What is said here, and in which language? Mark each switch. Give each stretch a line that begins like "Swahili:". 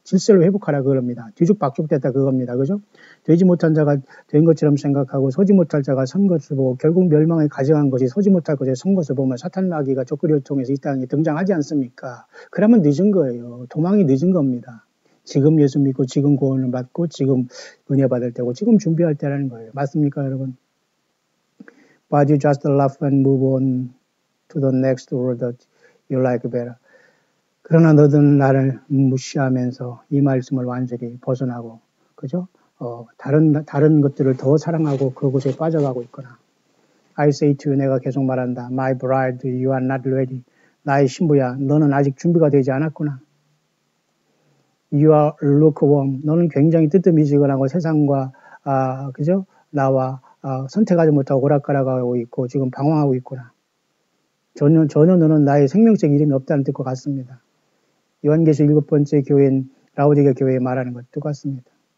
Korean: 질서를 회복하라 그럽니다. 뒤죽박죽됐다 그겁니다. 그죠? 되지 못한 자가 된 것처럼 생각하고 서지 못할 자가 선 것을 보고 결국 멸망에 가져간 것이 서지 못할 것에 선 것을 보면 사탄 마귀가 적그리를 통해서 이 땅에 등장하지 않습니까? 그러면 늦은 거예요. 도망이 늦은 겁니다. 지금 예수 믿고 지금 구원을 받고 지금 은혜 받을 때고 지금 준비할 때라는 거예요. 맞습니까 여러분?
English: But you just laugh and move on to the next word that you like better.
Korean: 그러나 너는 나를 무시하면서 이 말씀을 완전히 벗어나고, 그죠? 다른 것들을 더 사랑하고 그곳에 빠져가고 있거나.
English: I say to you, 내가 계속 말한다. My bride, you are not ready.
Korean: 나의 신부야, 너는 아직 준비가 되지 않았구나.
English: You are lukewarm.
Korean: 너는 굉장히 뜨뜻미지근하고 세상과, 그죠? 나와, 선택하지 못하고 오락가락하고 있고 지금 방황하고 있구나. 전혀 너는 나의 생명적 이름이 없다는 뜻과 같습니다. 요한계시 7번째 교회인 라오디게 교회에 말하는 것 똑같습니다.